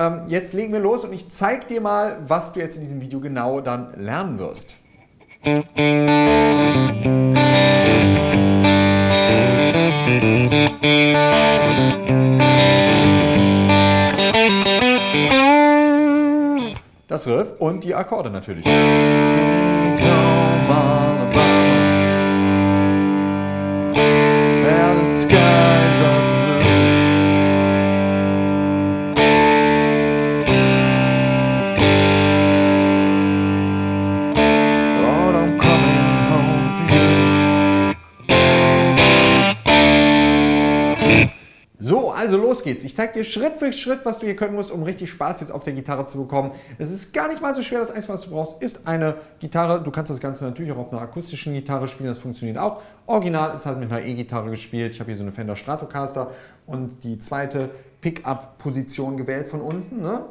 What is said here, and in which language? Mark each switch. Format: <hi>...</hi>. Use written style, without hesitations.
<de>Jetzt legen wir los und ich zeige dir mal, was du jetzt in diesem Video genau dann lernen wirst. Das Riff und die Akkorde natürlich.</de> <en>Sweet Home Alabama, where the skies are so blue. Lord, I'm coming home to you.</en> <de>So, also los geht's. Ich zeige dir Schritt für Schritt, was du hier können musst, um richtig Spaß jetzt auf der Gitarre zu bekommen. Es ist gar nicht mal so schwer. Das Einzige, was du brauchst, ist eine Gitarre. Du kannst das Ganze natürlich auch auf einer akustischen Gitarre spielen. Das funktioniert auch. Original ist halt mit einer E-Gitarre gespielt. Ich habe hier so eine Fender Stratocaster und die zweite Pickup-Position gewählt von unten. Ne?</de>